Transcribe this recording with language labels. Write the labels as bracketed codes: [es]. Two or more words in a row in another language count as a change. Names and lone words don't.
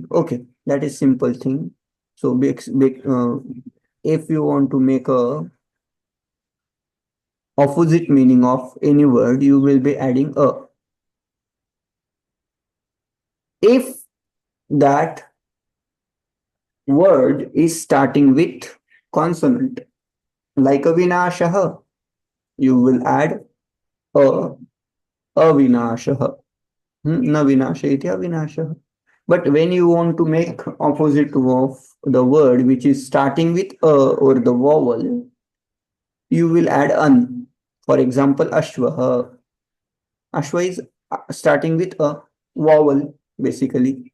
[en] Okay, that is simple thing. So if you want to make a opposite meaning of any word, you will be adding a. If that word is starting with consonant, like a vinashah, you will add a avinashah. [sa] Na vinasha iti avinashah. [en] But when you want to make opposite of the word which is starting with a or the vowel, you will add an. For example, ashwah. Ashwa is starting with a vowel, basically.